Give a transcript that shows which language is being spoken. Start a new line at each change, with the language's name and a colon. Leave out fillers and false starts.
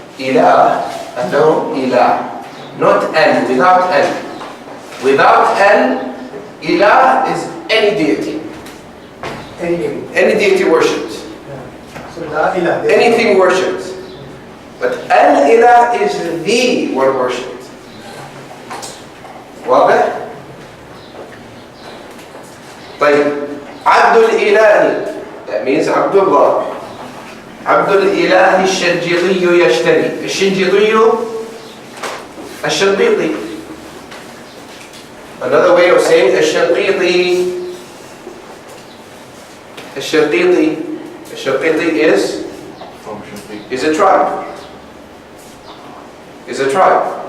English: Ilah, no ilah. Not al, without al. Without al, ilah is any deity. Any deity worshipped. Yeah. So la ilah. Anything worshipped. But al-ilah is the one worshipped.
Arabic: واضح؟ طيب عبد الإله,
English: that means
Arabic: عبد الله. عبد الإله الشنجيطي يشتري. الشنجيطي, الشنقيطي.
English: Another way of saying الشنقيطي.
Arabic: الشنقيطي.
English: الشنقيطي is a tribe. Is a tribe.